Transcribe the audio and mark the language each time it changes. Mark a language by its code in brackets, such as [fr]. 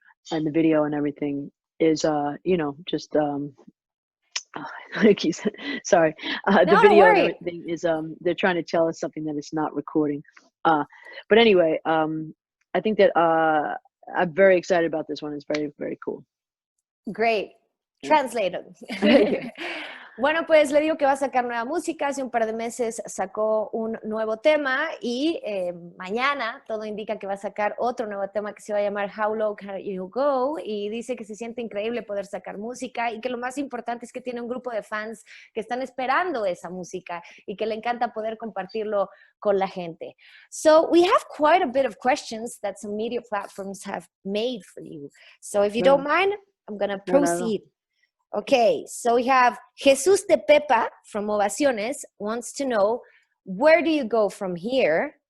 [en] And the video and everything is just like you said, sorry. The No, don't video and worry. everything is they're trying to tell us something that it's not recording. But anyway, I think that I'm very excited about this one. It's very, very cool. Great. Yeah. Translated. Yeah. [es] Bueno, pues le digo que va a sacar nueva música. Hace un par de meses sacó un nuevo tema y mañana todo indica que va a sacar otro nuevo tema que se va a llamar How Low Can You Go y dice que se siente increíble poder sacar música y que lo más importante es que tiene un grupo de fans que están esperando esa música y que le encanta poder compartirlo con la gente. [en] So we have quite a bit of questions that some media platforms have made for you. So if you don't mind, I'm going to No, not at all. proceed. Okay, so we have Jesus de Pepa from Ovaciones wants to know, where do you go from here?